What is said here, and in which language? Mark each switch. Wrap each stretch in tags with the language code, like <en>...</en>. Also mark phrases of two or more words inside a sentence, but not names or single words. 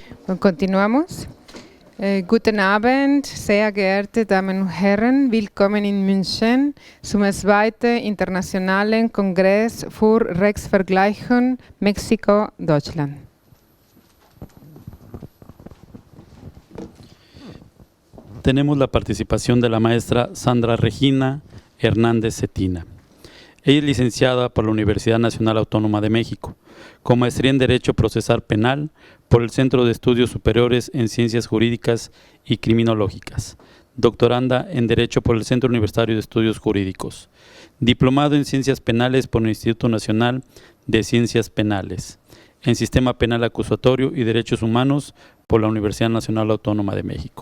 <es>Continuamos.</es> <de>Guten Abend, sehr geehrte Damen und Herren, willkommen in München zum zweiten internationalen Kongress für Rechtsvergleichung Mexiko-Deutschland.</de> <es>Tenemos la participación de la maestra Sandra Regina Hernández Cetina. Ella es licenciada por la Universidad Nacional Autónoma de México, con maestría en Derecho Procesal Penal por el Centro de Estudios Superiores en Ciencias Jurídicas y Criminológicas, doctoranda en Derecho por el Centro Universitario de Estudios Jurídicos, diplomado en Ciencias Penales por el Instituto Nacional de Ciencias Penales, en Sistema Penal Acusatorio y Derechos Humanos por la Universidad Nacional Autónoma de México.</es>